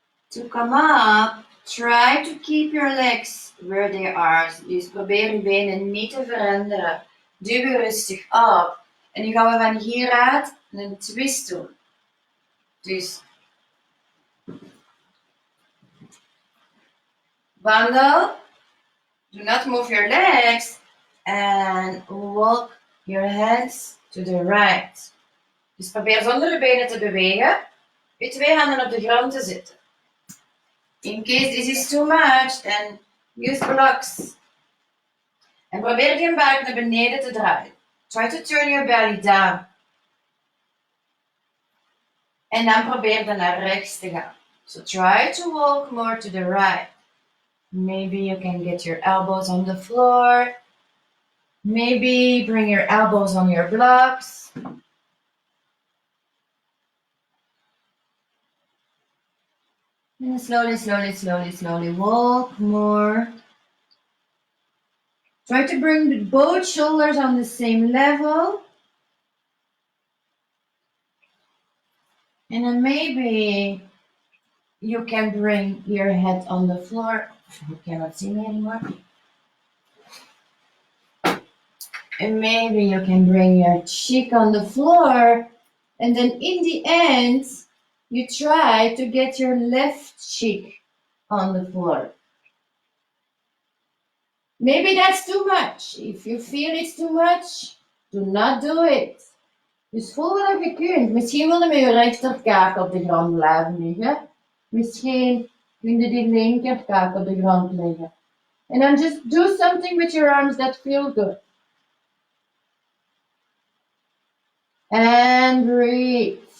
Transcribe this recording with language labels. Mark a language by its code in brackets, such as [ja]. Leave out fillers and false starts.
[en] to come up, try to keep your legs where they are. [nl] Dus probeer je benen niet te veranderen. Duw je rustig op. En nu gaan we van hieruit een twist doen. Dus wandel. [en] Do not move your legs. And walk your hands to the right. [nl] Dus probeer zonder de benen te bewegen. Je 2 handen op de grond te zetten. [en] In case this is too much, then use blocks. [nl] En probeer je buik naar beneden te draaien. [en] Try to turn your belly down. [nl] En dan probeer je naar rechts te gaan. [en] So try to walk more to the right. Maybe you can get your elbows on the floor. Maybe bring your elbows on your blocks. And slowly walk more. Try to bring both shoulders on the same level. And then maybe you can bring your head on the floor. You cannot see me anymore. And maybe you can bring your cheek on the floor. And then in the end, you try to get your left cheek on the floor. Maybe that's too much. If you feel it's too much, do not do it. [nl] Dus voel wat je kunt. Misschien wil je met je rechterkaak op de grond blijven liggen. Misschien kun je die linkerkaak op de grond leggen. [en] And then just do something with your arms that feel good. And breathe.